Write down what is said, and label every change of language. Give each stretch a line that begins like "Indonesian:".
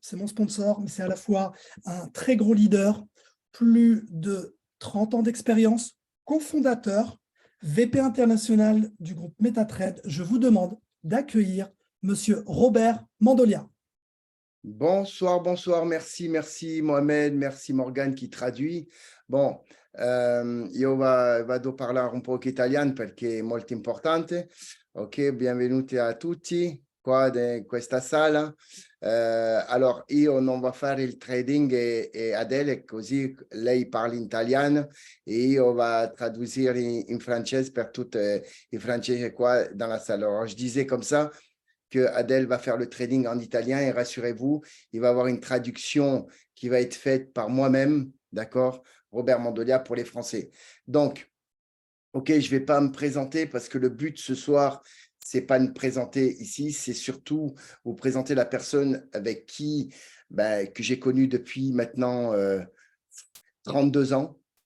French: C'est mon sponsor, mais c'est à la fois un très gros leader, plus de 30 ans d'expérience, cofondateur, VP international du groupe MetaTrade. Je vous demande d'accueillir Monsieur Robert Mandolia. Bonsoir, bonsoir, merci Mohamed, merci Morgan qui traduit.
Italian: Bon, io vado a parlare un po' italiano perché è molto importante. Ok, benvenuti a tutti qua in questa sala. Alors, io non va fare il trading e Adele, così lei parla in italiano e io va tradurre in francese per tutti i francesi qua
French: dans la salle. Alors, je disais comme ça que Adèle va faire le trading en italien et rassurez-vous, il va avoir une traduction qui va être faite par moi-même, d'accord, Robert Mandolia pour les Français. Donc, ok, je ne vais pas me présenter parce que le but ce soir, c'est pas de me présenter ici, c'est surtout vous présenter la personne avec qui que j'ai connu depuis maintenant 32 ans.